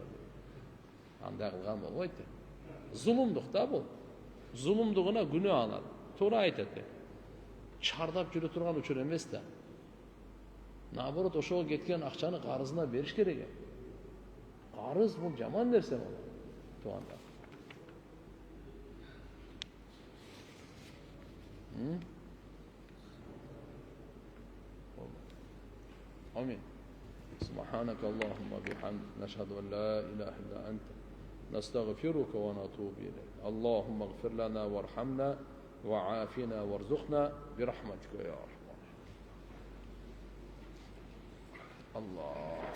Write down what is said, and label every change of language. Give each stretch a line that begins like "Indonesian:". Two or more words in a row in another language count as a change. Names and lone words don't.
Kyrgyz: Андай кылган болбойт. Зулумдук да бул. Зулумдугуна күнөө алат. Туура айтат. Чардап жүрө турган учур эмес да. Наоборот, ошого кеткен акчаны карызына бериш керек. Карыз бул жаман нерсе болот. Туугандар. Амин.
Arabic: سبحانك اللهم وبحمدك نشهد أن لا إله إلا أنت نستغفرك ونتوب إليك اللهم اغفر لنا وارحمنا وعافنا وارزقنا برحمتك يا أرحم الراحمين الله